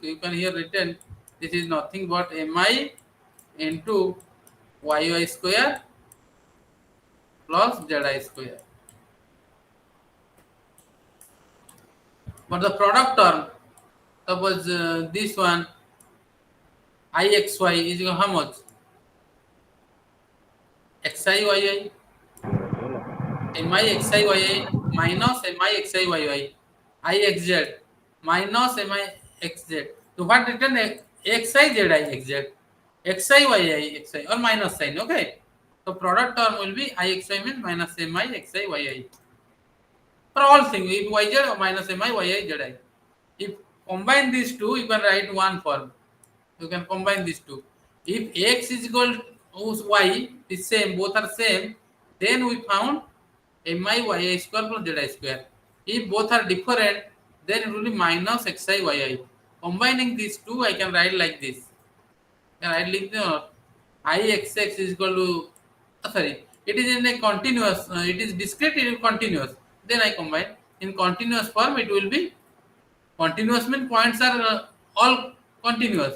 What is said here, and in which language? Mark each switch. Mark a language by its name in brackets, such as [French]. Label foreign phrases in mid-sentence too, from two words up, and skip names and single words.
[English] You can here written this is nothing but mi into y square plus zi square. But the product term, suppose this one ixy is equal to how much? xi yi mi xi yi minus mi xi yi ixz minus mi xz. So what written xi zi xz xi yi xi or minus sign. Okay. So product term will be ixy means minus mi xi yi for all things. If yz or minus mi yi zi. If combine these two, you can write one form. You can combine these two. If x is equal to y is same, both are same, then we found mi yi square plus zi square. If both are different, then it will be minus xi yi. Combining these two, I can write like this. I can write like this. Ixx is equal to sorry. It is in a continuous. It is discrete. It is continuous. Then I combine in continuous form. It will be continuous means points are all continuous.